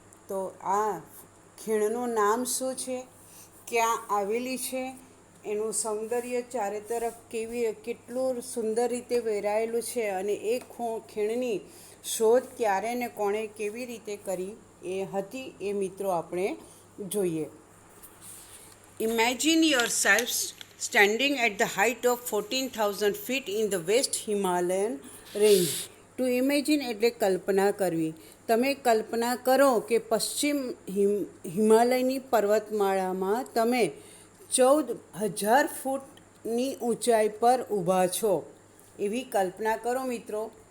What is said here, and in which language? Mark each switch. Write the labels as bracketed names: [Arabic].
[Gujarati] તો આ ખીણનું નામ શું છે, ક્યાં આવેલી છે, એનું સૌંદર્ય ચારે તરફ કેટલું સુંદર રીતે વેરાયેલું છે અને એ ખીણની શોધ ક્યારે ને કોણે કેવી રીતે કરી એ હતી, એ મિત્રો આપણે જોઈએ. [English] Imagine yourselves standing at the height of 14,000 feet in the West Himalayan range. To imagine [Gujarati] એટલે કલ્પના કરવી. તમે કલ્પના કરો કે પશ્ચિમ હિમાલયની પર્વતમાળામાં તમે 14,000 ફૂટની ઊંચાઈ પર ઊભા છો, એવી કલ્પના કરો મિત્રો.